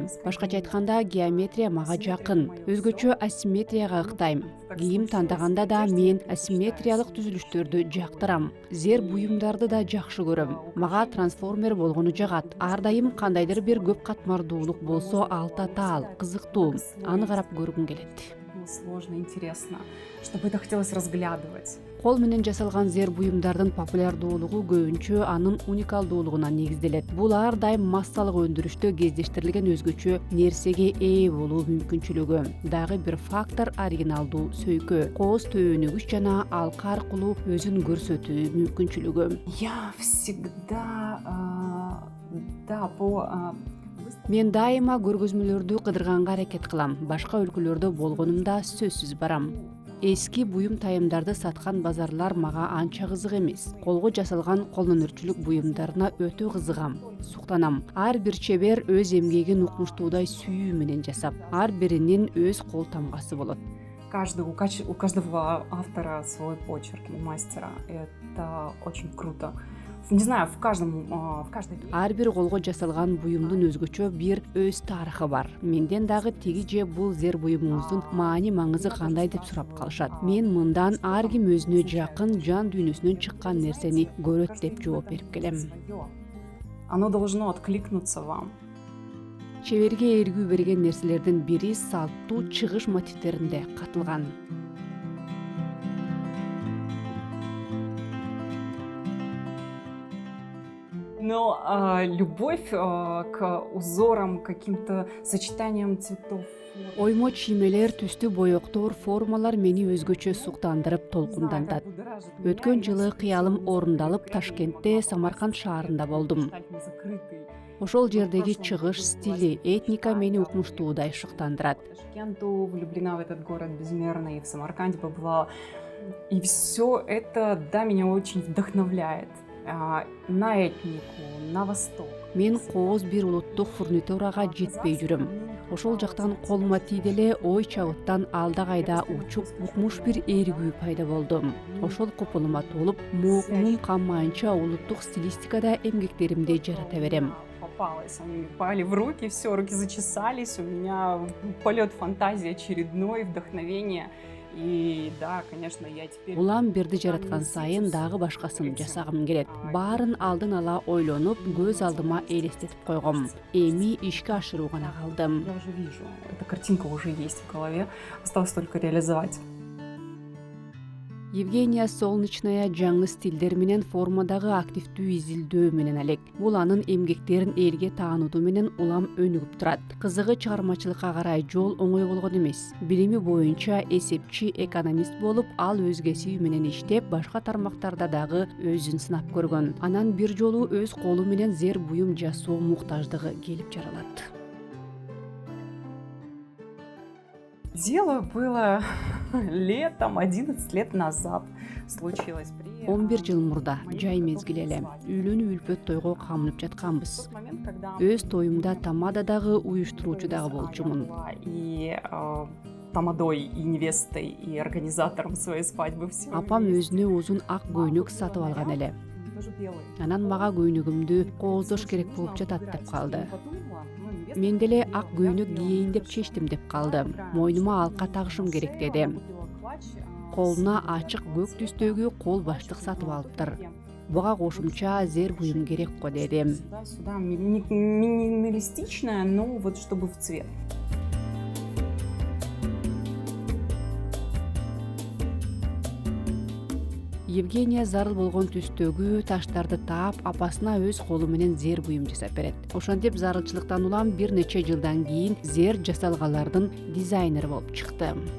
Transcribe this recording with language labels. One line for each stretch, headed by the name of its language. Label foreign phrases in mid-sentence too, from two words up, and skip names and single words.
Kyrgyz: Башкача айтканда, геометрия мага жакын. Өзгөчө асимметрияга ыктайм. Кийим тандаганда да мен асимметриялык түзүлүштөрдү жактырам. Зер буюмдарды да жакшы көрөм. Мага трансформер болгону жагат. Ар дайым кандайдыр бир көп катмардуулук болсо ал татаал, кызыктуу. Аны карап көргүм келет.
Russian: Сложно, интересно, чтобы это хотелось разглядывать.
Kyrgyz: Кол менен жасалган зер буюмдардын популярдуулугу көбүнчө анын уникалдуулугуна негизделет. Бул ар дайым массалык өндүрүштө кездештирилген өзгөчө нерсеге ээ болуу мүмкүнчүлүгү. Дагы бир фактор оригиналдуу сөйкө, кооз төөнүгүч жана алка аркылуу өзүн көрсөтүү мүмкүнчүлүгү.
Russian: Я всегда
Kyrgyz: Мен дайыма көргөзмөлөрдү кыдырганга аракет кылам. Башка өлкөлөрдө болгонумда сөзсүз барам. Эски буюм тайымдарды саткан базарлар мага анча кызык эмес. Колго жасалган кол өнөрчүлүк буюмдарына өтө кызыгам, суктанам. Ар бир чебер өз эмгегин укмуштуудай сүйүү менен жасап, ар биринин өз кол тамгасы болот.
Russian: У каждого автора свой почерк и мастера. Это очень круто. Не знаю, в каждой...
Kyrgyz: Ар бир колго жасалган буюмдун өзгөчө бир өз тарыхы бар. Менден дагы тиги же бул зер буюмуңуздун маани маңызы кандай деп сурап калышат. Мен мындан ар ким өзүнө жакын жан дүйнөсүнөн чыккан нерсени көрөт деп жооп берип келем.
Russian: Оно должно откликнуться вам.
Kyrgyz: Чеберге ээргүү берген нерселердин бири салттуу чыгыш мотивтеринде катылган.
Russian: Но любовь к узорам, каким-то сочетаниям цветов.
Kyrgyz: Оймо чиймелер, түстүү боектор, формалар мени өзгөчө суктандырып, толкундантат. Өткөн жылы кыялым орундалып, Ташкентте, Самарканд шаарында болдум. Ошол жердеги чыгыш стили, этника мени укмуштуудай шыктандырат.
Russian: Ташкенту влюблена в этот город безмерно, и в Самарканде побывала. И все это, да, меня очень вдохновляет. На этнику, на восток.
Kyrgyz: Мен кооз бир улуттук фурнитурага жетпей жүрөм. Ошол жактан колума тийди эле ой чабыттан алда кайда учуп, укмуш бир ээргүү пайда болду. Ошол купулума толуп, моокумум каммайынча улуттук стилистикада эмгектеримди жарата берем.
Russian: Попалась, они пали в руки, все, руки зачесались, у меня полет фантазии очередной, вдохновение. И да, конечно, я теперь...
Kyrgyz: Улам бирди жараткан сайын дагы башкасын жасагым келет. Баарын алдын ала ойлонуп, көз алдыма элестетип койгом. Эми ишке ашыруу гана калды.
Russian: Я уже вижу, эта картинка уже есть в голове, осталось только реализовать.
Kyrgyz: Евгения Солнечная жаңы стилдер менен формадагы активдүү изилдөө менен элек. Бул анын эмгектерин элге таануудуу менен улам өнүгүп турат. Кызыгы чыгармачылыкка карай жол оңой болгон эмес. Билими боюнча эсепчи, экономист болуп, ал өз кесиби менен иштеп, башка тармактарда дагы өзүн сынап көргөн. Анан бир жолу өз колу менен зер буюм жасоо муктаждыгы келип жаралат.
Russian: Дело было летом, 11 лет назад. Случилось при...
Kyrgyz: 11 жыл мурда, жай мезгил эле. Үйлөнүү үлпөт тойго камынып жатканбыз. Өз тоюмда тамададагы уюштуруучу дагы болчумун.
Russian: И тамадой, и невестой, и организатором своей свадьбы.
Kyrgyz: Апам өзүнө узун ак көйнөк сатып алган эле. Анан мага көйнөгүмдү кооздош керек болуп жатат деп калды. Мен деле ак көйнөк кийейин деп чечтим деп калды. Мойнума алка тагышым керек деди. Колуна ачык көк түстөгү кол баштык сатып алыптыр. Буга кошумча зер буюм керек го деди.
Russian: Сюда минималистичная, но вот чтобы в цвет.
Kyrgyz: Евгения зарыл болгон түстөгү таштарды таап, апасына өз колу менен зер буюм жасап берет. Ошентип зарылчылыктан улам бир нече жылдан кийин зер жасалгалардын дизайнери болуп чыкты.